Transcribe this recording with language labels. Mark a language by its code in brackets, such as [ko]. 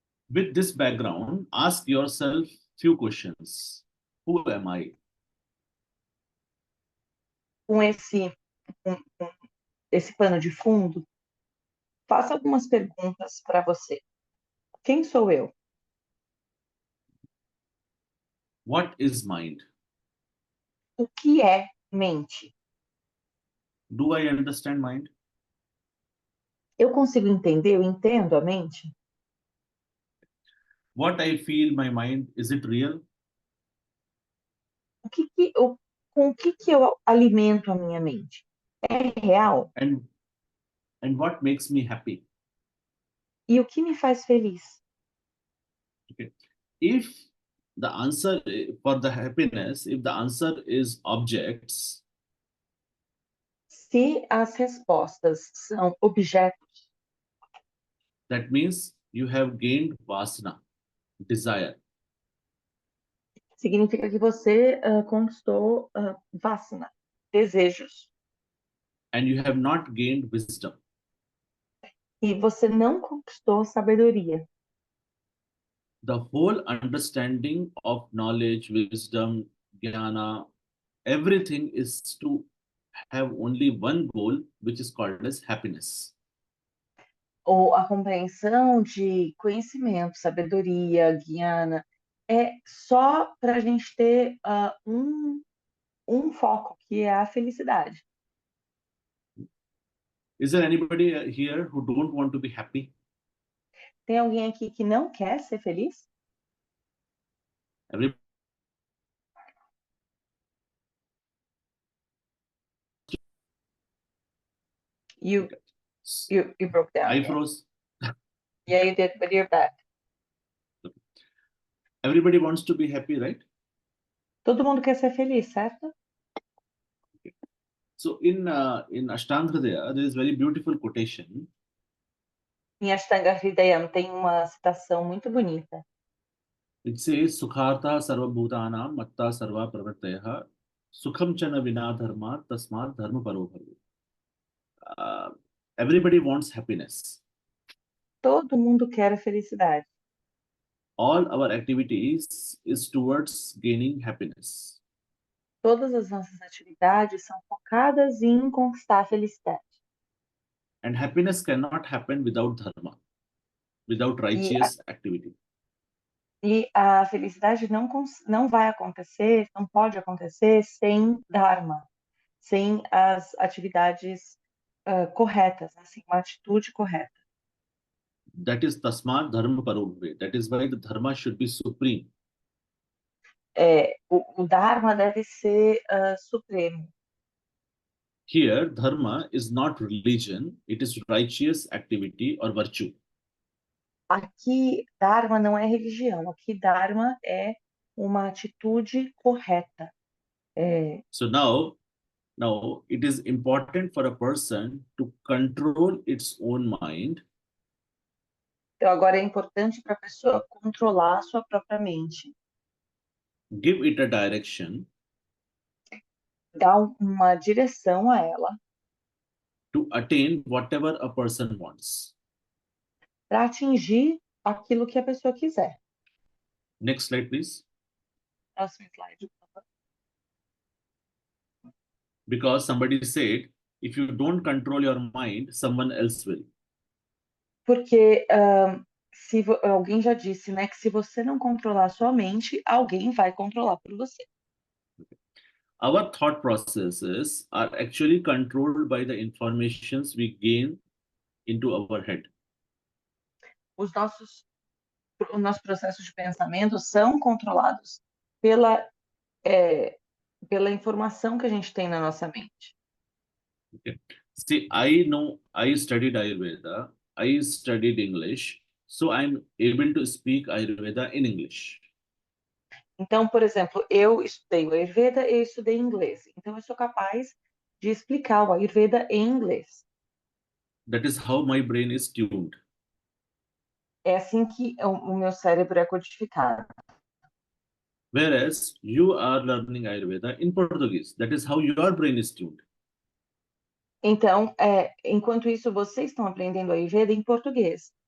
[en] With this background, ask yourself few questions. Who am I? [pt] Com esse pano de fundo, faça algumas perguntas para você. Quem sou eu? [en] What is mind? [pt] O que é mente? [en] Do I understand mind? [pt] Eu consigo entender, eu entendo a mente? [en] What I feel my mind, is it real? [pt] Com o que eu alimento a minha mente? É real? [en] And what makes me happy? [pt] E o que me faz feliz? [en] Okay. If the answer for the happiness, if the answer is objects, [pt] Se as respostas são objetos, [en] that means you have gained vasana, desire. [pt] significa que você conquistou vasana, desejos. [en] And you have not gained wisdom. [pt] E você não conquistou sabedoria. [en] The whole understanding of knowledge, wisdom, jnana, everything is to have only one goal, which is called as happiness. [pt] Ou a compreensão de conhecimento, sabedoria, guiana, é só para a gente ter um foco, que é a felicidade. [en] Is there anybody here who don't want to be happy? [pt] Tem alguém aqui que não quer ser feliz? [en] Every- You broke down. I froze. Yeah, you did, but you're back. Everybody wants to be happy, right? [pt] Todo mundo quer ser feliz, certo? [en] So in Ashtanga Hridaya, there is very beautiful quotation. [pt] Em Ashtanga Hridayam tem uma citação muito bonita. [sa] It says, Sukharta sarva bhutanam matta sarva pravartaya sukham chana vina dharma tasmat dharma paro bhavu. [en] Everybody wants happiness. [pt] Todo mundo quer a felicidade. [en] All our activities is towards gaining happiness. [pt] Todas as nossas atividades são focadas em conquistar a felicidade. [en] And happiness cannot happen without dharma, without righteous activity. [pt] E a felicidade não vai acontecer, não pode acontecer sem Dharma, sem as atividades corretas, assim, uma atitude correta. [en] That is [sa] tasmat dharma paro bhave. [en] That is why the dharma should be supreme. [pt] O Dharma deve ser supremo. [en] Here, dharma is not religion, it is righteous activity or virtue. [pt] Aqui, Dharma não é religião, aqui Dharma é uma atitude correta. [en] So now it is important for a person to control its own mind [pt] Então, agora é importante para a pessoa controlar a sua própria mente, [en] give it a direction [pt] dar uma direção a ela, [en] to attain whatever a person wants. [pt] para atingir aquilo que a pessoa quiser. [en] Next slide, please. [pt] Próximo slide. [en] Because somebody said, if you don't control your mind, someone else will. [pt] Porque alguém já disse, né, que se você não controlar a sua mente, alguém vai controlar por você. [en] Our thought processes are actually controlled by the informations we gain into our head. [pt] Os nossos processos de pensamento são controlados pela informação que a gente tem na nossa mente. [en] Okay. See, I studied Ayurveda, I studied English, so I'm able to speak Ayurveda in English. [pt] Então, por exemplo, eu estudei o Ayurveda, eu estudei inglês. Então, eu sou capaz de explicar o Ayurveda em inglês. [en] That is how my brain is tuned. [pt] É assim que o meu cérebro é codificado. [en] Whereas you are learning Ayurveda in Portuguese. That is how your brain is tuned. [pt] Então, enquanto isso, vocês estão aprendendo Ayurveda em português.